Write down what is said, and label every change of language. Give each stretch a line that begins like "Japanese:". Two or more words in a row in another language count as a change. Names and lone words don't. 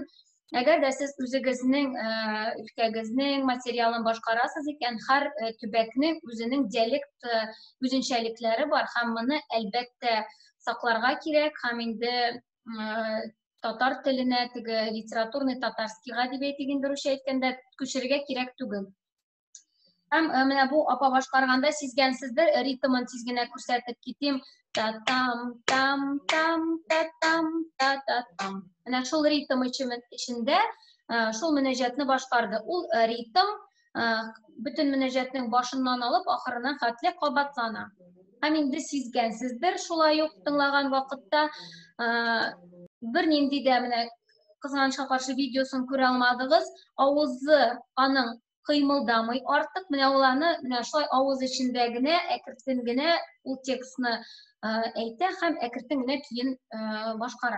Tatar: Әгәр дә сез үзегезнең өлкәгезнең материалын башкарасыз икән, һәр төбәкнең үзенең диалект үзенчәлекләре бар һәм моны әлбәттә сакларга кирәк һәм инде татар теленә, теге
Russian: литературный татарский
Tatar: әдәбият дигән дөрүшә әйткәндә күчерергә кирәк түгел. Һәм менә бу апа башкарганда сизгәнсездер, ритмын тиз генә күрсәтеп китим. Та-там, там, там, та-там, та-та-там. Менә шул ритм эчендә шул мөнәҗәтне башкарды. Ул ритм бөтен мөнәҗәтнең башыннан алып ахырына хәтле кабатлана. Һәм инде сизгәнсездер, шулай ук тыңлаган вакытта бернинди дә менә кызганычка каршы видеосын күрә алмадыгыз, авызы аның кыймылдамый артык, менә ул аны менә шулай авыз эчендә генә әкертен генә ул текстны әйтә һәм әкертен генә киен башкара.